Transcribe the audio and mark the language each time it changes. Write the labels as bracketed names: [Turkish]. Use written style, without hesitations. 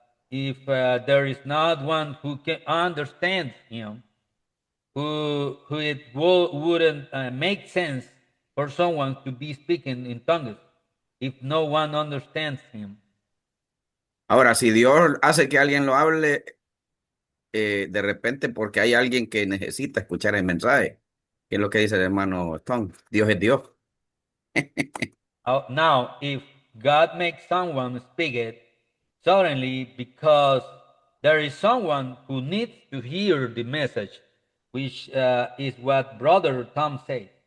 [English] If there is not one who can understand him, who it wouldn't make sense for someone to be speaking in tongues if no one understands him. [Spanish] Ahora, si Dios hace que alguien lo hable, de repente porque hay alguien que necesita escuchar el mensaje, que es lo que dice el hermano Stone, Dios es Dios. [English] Now, if God makes someone speak it, suddenly because there is someone who needs to hear the message, which is what Brother Tom said.